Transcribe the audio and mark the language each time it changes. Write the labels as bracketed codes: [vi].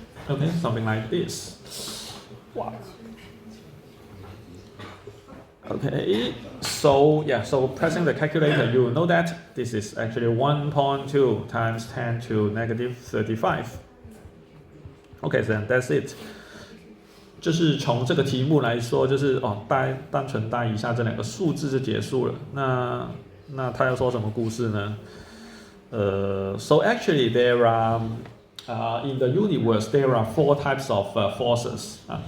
[en] Okay, something like this. Wow. Okay, so pressing the calculator, you will know that this is actually 1.2 times 10 to negative 35. Okay, then that's it. [zh] 就是从这个题目来说，就是单纯带一下这两个数字就结束了。那他要说什么故事呢？ [en] So actually there are in the universe there are four types of forces.